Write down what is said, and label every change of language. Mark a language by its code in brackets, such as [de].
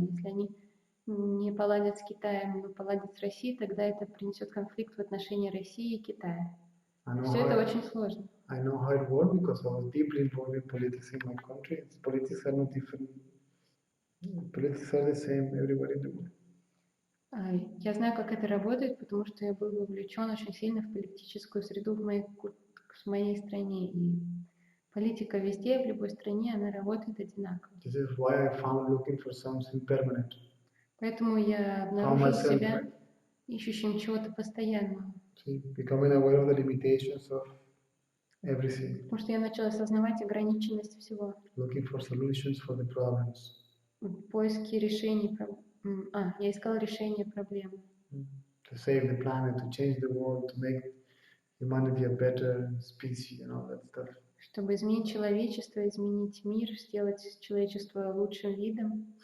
[ru] Если они не поладят с Китаем, но поладят с Россией, тогда это принесет конфликт в отношении России и Китая. Все это очень сложно. [en] I know how it works because I was deeply involved in politics in my country. Politics are not different. Politics are the same everywhere in the world. [ru] Я знаю, как это работает, потому что я был вовлечен очень сильно в политическую среду в моей стране. И политика везде, в любой стране, она работает одинаково. [en] This is why I found looking for something permanent. [ru] Поэтому я обнаружил себя ищущим чего-то постоянного. [en] Becoming aware of the limitations of everything. [ru] Потому что я начала осознавать ограниченность всего. [en] Looking for solutions for the problems. [ru] Поиски решений я искала решение проблем. [en] To save the planet, to change the world, to make humanity a better species and all that stuff. [ru] Чтобы изменить человечество, изменить мир, сделать человечество лучшим видом.